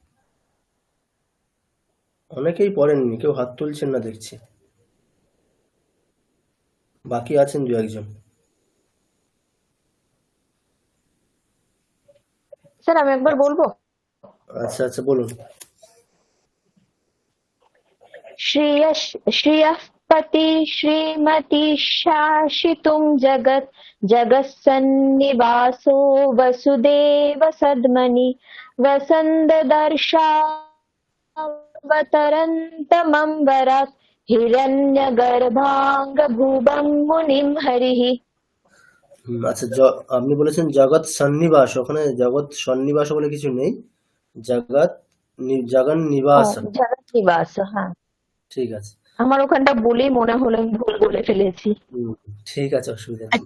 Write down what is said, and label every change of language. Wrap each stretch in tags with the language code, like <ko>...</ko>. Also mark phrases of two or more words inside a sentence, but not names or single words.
<bn>অনেকেই পড়েননি, কেউ হাত তুলছেন না দেখছি, বাকি আছেন দু একজন। স্যার আমি একবার বলবো? আচ্ছা আচ্ছা বলুন।</bn> <sa>श्रियः पति श्रीमती शासितुं जगत् जगत्सन्निवासो वसुदेव सद्मनि वसन्तदर्शावतरन्तमम्बरात् हिरण्यगर्भाङ्गभुवं मुनिं हरिः।</sa> <bn>আচ্ছা আপনি বলেছেন জগৎ সন্নিবাস, ওখানে জগৎ সন্নিবাস বলে কিছু নেই, জগৎ জগন নিবাস। জগৎ নিবাস, হ্যাঁ ঠিক আছে। আমার ওখানটা বলেই মনে হলো আমি ভুল বলে ফেলেছি। ঠিক আছে, অসুবিধা নেই।</bn>